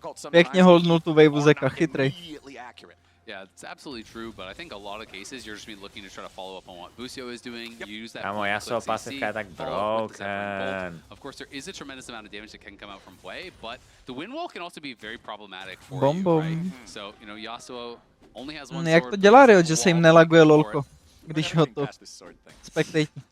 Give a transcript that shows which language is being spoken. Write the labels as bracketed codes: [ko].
[cs] Pěkně holdnul tu waveu Zeka, chytrej. [en] Yeah, it's absolutely true, but I think a lot of cases you're just looking to try to follow up on what Busio is doing. You use that. [cs] Kámo, Yasuo pasivka je tak broken. [en] Of course, there is a tremendous amount of damage that can come out from play, but the wind wall can also be very problematic for you, right? So, you know, Yasuo only has one sword. [cs] Jak to dělá Riot, že se jim nelaguje lolko, když ho to spectate.